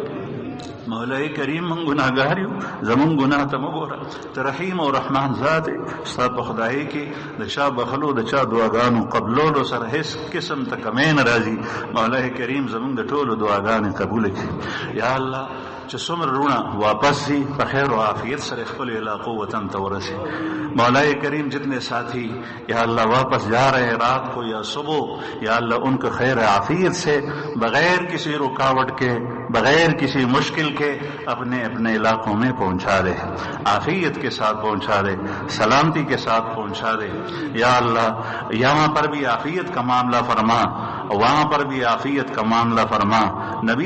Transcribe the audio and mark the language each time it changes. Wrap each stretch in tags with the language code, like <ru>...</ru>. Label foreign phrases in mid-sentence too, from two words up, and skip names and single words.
<ps>کړي مولا کریم من ګناهګار یو زمون ګناه ته مګوره ته رحیم او رحمان ذات ستا په خدای کې د چا بخلو د چا دعاګانو قبولولو سره هیڅ قسم ته کمې نه راځي مولا کریم زمون د ټولو دعاګانې قبول کړي یا الله چې څومره رونه واپس شي په خیر و عافیت سره خپل علاقو وطن ته ورسي</ps> <ur>مولا کریم جتنے ساتھی یا اللہ واپس جا رہے ہیں رات کو یا صبح یا اللہ ان کو خیر عافیت سے بغیر کسی رکاوٹ کے بغیر کسی مشکل کے اپنے اپنے علاقوں میں پہنچا دے عافیت کے ساتھ پہنچا دے سلامتی کے ساتھ پہنچا دے یا اللہ یہاں پر بھی عافیت کا معاملہ فرما وہاں پر بھی عافیت کا معاملہ فرما نبی</ur>